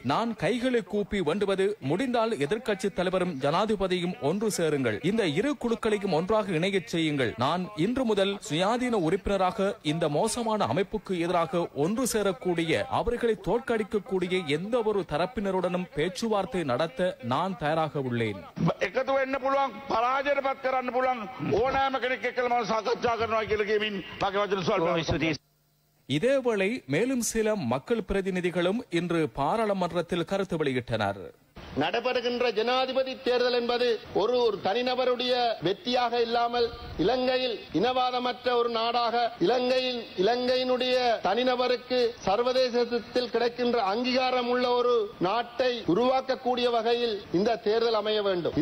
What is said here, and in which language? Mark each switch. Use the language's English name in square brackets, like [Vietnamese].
[Tamil] நான் கைகளை கூப்பி வேண்டுவது, முடிந்தால் எதிர்க்கட்சி தலைவரும் ஜனாதிபதியும் ஒன்று சேருங்கள், இந்த இரு குழுக்களையும் ஒன்றாக இணையச் செய்யுங்கள். நான் இன்று முதல் சுயாதீன உறுப்பினராக இந்த மோசமான அமைப்புக்கு எதிராக ஒன்று சேரக்கூடிய, அவர்களை தோற்கடிக்கக்கூடிய எந்த ஒரு தரப்பினருடனும் பேச்சுவார்த்தை நடத்த நான் தயாராக உள்ளேன். [Sinhala] එකතු වෙන්න පුළුවන්, පරාජයටපත් කරන්න පුළුවන් ඕනෑම කෙනෙක් එක්කලා මම සාකච්ඡා කරනවා කියලා කියමින් මගේ වචන සල්ප. [Tamil] இதேவேளை மேலும் சில மக்கள் பிரதிநிதிகளும் இன்று பாராளுமன்றத்தில் கருத்து வெளியிட்டனர். நடைபெறுகின்ற ஜனாதிபதி தேர்தல் என்பது ஒரு தனிநபருடைய வெற்றியாக இல்லாமல் இலங்கையில் இனவாதமற்ற ஒரு நாடாக இலங்கையினுடைய தனிநபருக்கு சர்வதேசத்தில் கிடைக்கின்ற அங்கீகாரம் உள்ள ஒரு நாட்டை உருவாக்கக்கூடிய வகையில் இந்த தேர்தல் அமைய வேண்டும்.